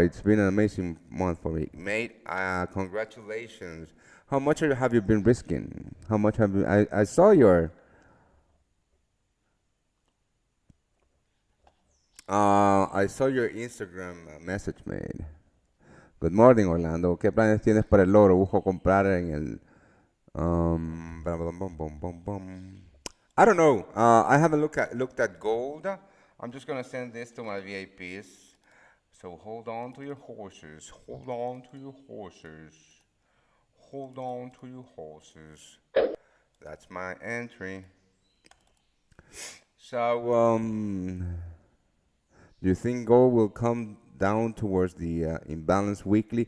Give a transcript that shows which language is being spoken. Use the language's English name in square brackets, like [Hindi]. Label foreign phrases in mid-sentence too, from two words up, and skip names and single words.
[English] It's been an amazing month for me, mate. Congratulations. How much have you been risking? How much have you? I saw your. I saw your Instagram message, mate. Good morning, Orlando. [Spanish] ¿Qué planes tienes para el oro? Busco comprar en el. Bum, bum, bum, bum, bum. [English] I don't know. I haven't looked at gold. I'm just gonna send this to my VIPs. So hold on to your horses. Hold on to your horses. Hold on to your horses. That's my entry. So do you think gold will come down towards the imbalance weekly?